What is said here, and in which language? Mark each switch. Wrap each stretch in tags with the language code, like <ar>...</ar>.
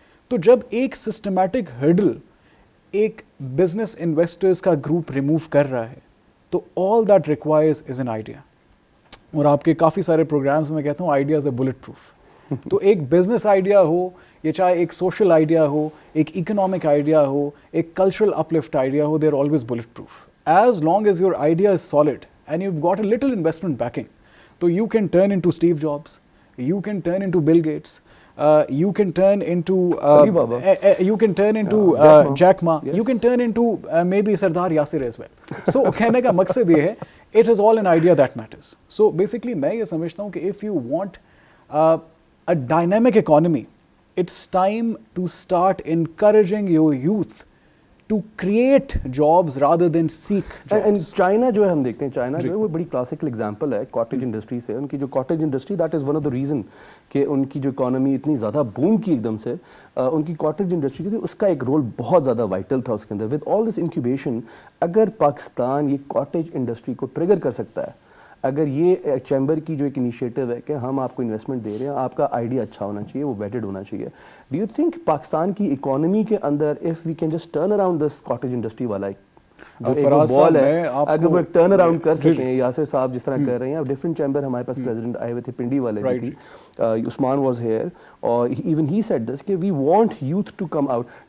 <ur>تو جب ایک سسٹمیٹک ہرڈل ایک بزنس انویسٹرز کا گروپ ریموو کر رہا ہے تو</ur> <en>All that requires is an idea.</en> <ur>اور آپ کے کافی سارے پروگرامز میں کہتا ہوں</ur> <en>Ideas are bulletproof.</en> <ur>تو ایک بزنس آئیڈیا ہو, یا چاہے ایک سوشل آئیڈیا ہو, ایک اکنامک آئیڈیا ہو, ایک cultural uplift idea ہو,</ur> <en>They are always bullet proof. As long as your idea is solid and you got a little investment backing, تو you can turn into Steve Jobs, you can turn into Bill Gates, you can turn into you can turn into Jack Ma, yes. You can turn into maybe Sardar Yasir as well. So</en> <ur>کہنے کا مقصد یہ ہے,</ur> <en>it is all an idea that matters. So basically</en> <ur>میں یہ سمجھتا ہوں کہ</ur> <en>if you want a dynamic economy, it's time to start encouraging your youth to create jobs rather than seek jobs.</en> <ur>And China جو ہے ہم دیکھتے ہیں, چائنا جو ہے وہ بڑی کلاسیکل ایگزامپل ہے کاٹیج انڈسٹری سے. ان کی جو cottage industry,</ur> <en>that is one of the reason</en> <ur>کہ ان کی جو اکانومی اتنی زیادہ بوم کی ایک دم سے, ان کی کاٹیج انڈسٹری جو تھی اس کا ایک رول بہت زیادہ وائٹل تھا اس کے اندر.</ur> <en>with all this incubation,</en> <ur>اگر پاکستان یہ کاٹیج انڈسٹری کو ٹریگر کر سکتا ہے, اگر یہ چیمبر کی جو ایک انیشیٹو ہے کہ ہم آپ کو انویسٹمنٹ دے رہے ہیں, آپ کا آئیڈیا اچھا ہونا چاہیے, وہ ویٹڈ ہونا چاہیے,</ur> <en>do you think</en> <ur>پاکستان کی اکانومی کے اندر</ur> <en>if we can just turn around this cottage industry</en> <ur>والا جو ایک بال ہے, اگر وہ ٹرن اراؤنڈ کر سکیں, یاسر صاحب جس طرح کر رہے ہیں, ڈفرنٹ چیمبر ہمارے پاس پریزیڈنٹ آئے ہوئے تھے, پنڈی والے بھی تھی,</ur> <en>Usman was here,</en> <ur>اور</ur> <en>even he said this</en> <ur>کہ</ur> <en>We want youth to come out.</en>